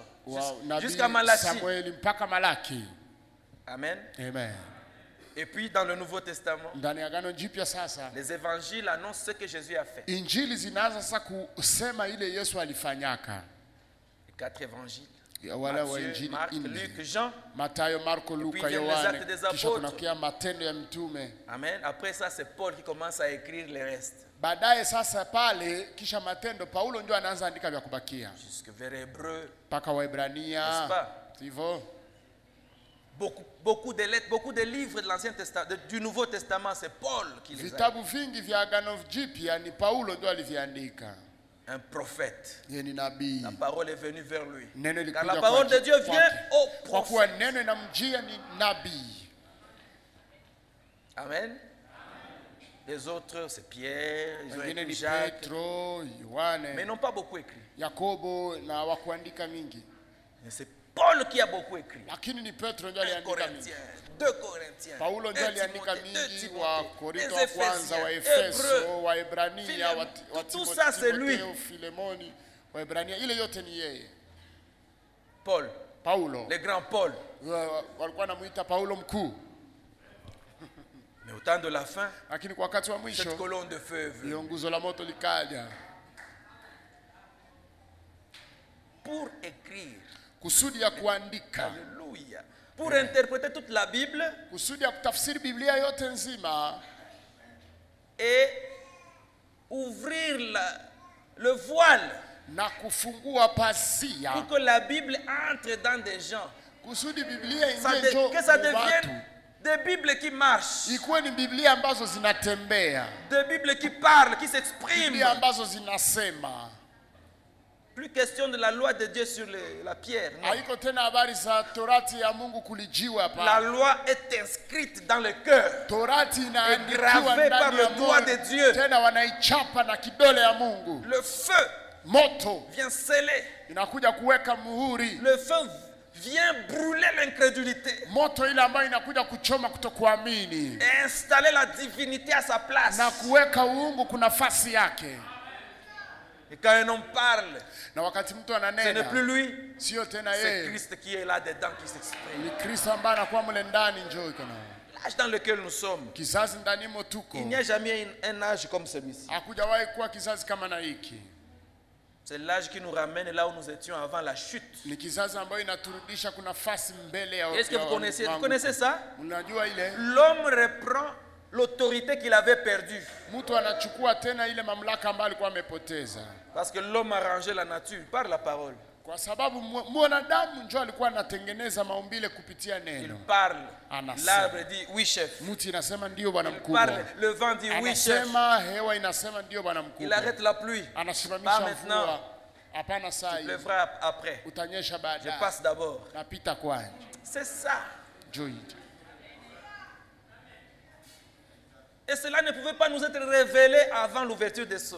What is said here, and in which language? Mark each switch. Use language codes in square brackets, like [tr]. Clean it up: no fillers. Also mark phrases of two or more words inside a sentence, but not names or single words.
[fr] Jusqu'à Malachie. Amen. Amen. Et puis dans le Nouveau Testament, les évangiles annoncent ce que Jésus a fait. Les 4 évangiles. Matthieu, Marc, Luc, Jean. [sw] Matayo, Marko, Luka, Yohane. Kisha kunakia matendo ya mitume. Amen. [fr] Après ça, c'est Paul qui commence à écrire les restes. [sw] Baadaye sasa pale kisha matendo Paulo ndio anaanza andika vya kubakia. [fr] Jusque vers Hébreux. [sw] Paka Waebrania. [fr] N'est-ce pas? [sw] Sivyo? [fr] Beaucoup de lettres, beaucoup de livres de l'Ancien Testament, du Nouveau Testament, c'est Paul qui les a. [sw] Vitabu vingi vya Agano Jipya ni Paulo ndio aliviandika. [fr] Un prophète. [sw] Yeye ni nabii. [fr] La parole est venue vers lui. Car la parole de Dieu vient au prophète. [sw] Kwa kuwa neno inamjia ni nabii. Amen. [fr] Les autres, c'est Pierre, ils ont écrit Jacques, Petro, Yohane, mais ils n'ont pas beaucoup écrit. [sw] Yakobo na wakuandika mingi. [fr] C'est Paul qui a beaucoup écrit. [sw] Lakini ni Petro ndio aliandika mingi. [fr] 2 Corinthiens. [sw] Paulo ndio aliandika mingi, wa Korinto wa kwanza, wa Efeso, wa Ebrania, wa [fr] tout ça c'est lui. [sw] Filemoni, wa Ebrania, ile yote ni yeye. Paulo. [fr] Le grand Paul. [sw] Walikuwa wanamuita Paulo mkuu. [fr] Mais au temps de la fin, [sw] lakini kwa wakati wa mwisho, [fr] cette colonne de feu, [sw] hiyo nguzo la moto likaja. [fr] Pour écrire. [sw] Kusudi ya kuandika. Alléluia. [fr] Pour interpréter toute la Bible. [sw] Kusudi ya kutafsiri Biblia yote nzima. [fr] Et ouvrir le voile. [sw] Na kufungua pazia. [fr] Pour que la Bible entre dans des gens. [sw] Kusudi Biblia [fr] que ça devienne des Bibles qui marchent. [sw] Ikuwe ni Biblia ambazo zinatembea. [fr] Des Bibles qui parlent, qui s'expriment. [sw] Biblia ambazo zinasema. [fr] Plus question de la loi de Dieu sur la pierre. [sw] Haiko tena habari za Torati ya Mungu kulijiwa hapa. [fr] La loi est inscrite dans le cœur. [sw] Torati inaandikiwa [fr] gravée par le doigt de Dieu. [sw] Tena wanaichapa na kidole ya Mungu. [fr] Le feu [sw] moto [fr] vient sceller. [sw] Inakuja kuweka muhuri. [fr] Le feu vient brûler l'incrédulité. [sw] Moto ile ambayo inakuja kuchoma kutokuamini. [fr] Et installer la divinité à sa place. [sw] Na kuweka uungu kuna nafasi yake. [fr] Et quand un homme parle, [sw] na wakati mtu ananena, [fr] ce n'est plus lui, [sw] sio tena yeye. [fr] C'est Christ qui est là dedans qui s'exprime. [sw] Ni Kristo ambaye anakuwa mle ndani njoo iko na. [fr] L'âge dans lequel nous sommes, [sw] kizazi ndani motuko. [fr] Il n'y a jamais un âge comme celui-ci. [sw] Hakujawahi kuwa kizazi kama na hiki. [fr] C'est l'âge qui nous ramène là où nous étions avant la chute. [sw] Ni kizazi ambayo inaturudisha kuna nafasi mbele ya. [fr] Est-ce que vous connaissez ça? [sw] Unajua ile? [fr] L'homme reprend l'autorité qu'il avait perdue. [sw] Mtu anachukua tena ile mamlaka ambayo alikuwa amepoteza. [fr] Parce que l'homme a rangé la nature par la parole. [sw] Kwa sababu mwanadamu njoo alikuwa anatengeneza maumbile kupitia neno. [fr] Il parle. L'arbre dit oui chef. [sw] Mti inasema ndio bwana mkubwa. [fr] Il parle, le vent dit oui chef. [sw] Anasema hewa inasema ndio bwana mkubwa. [fr] Il arrête la pluie. [sw] Anasimamisha mvua. Hapana saa hii. [fr] Il pleuvra après. [sw] Utanyesha baadaye. [fr] Je passe d'abord. [sw] Napita kwanza. [fr] C'est ça. Joy. Et cela ne pouvait pas nous être révélé avant l'ouverture des sceaux.